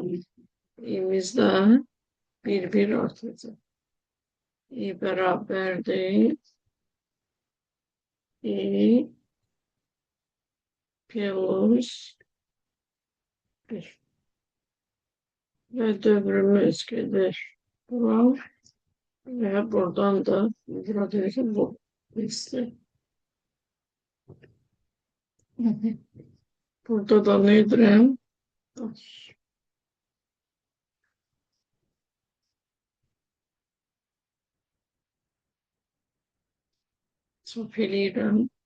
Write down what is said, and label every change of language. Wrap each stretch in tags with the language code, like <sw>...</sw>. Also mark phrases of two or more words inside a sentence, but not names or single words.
<az>İ'miz də 1 artacaq. i bərabərdir. i plus 1. Və dövrümüz gedir. Buram.</az> <tr>Ve buradan da buradaki bu liste.</tr> <az>Burada da nedirəm? Çap eləyirəm.</az>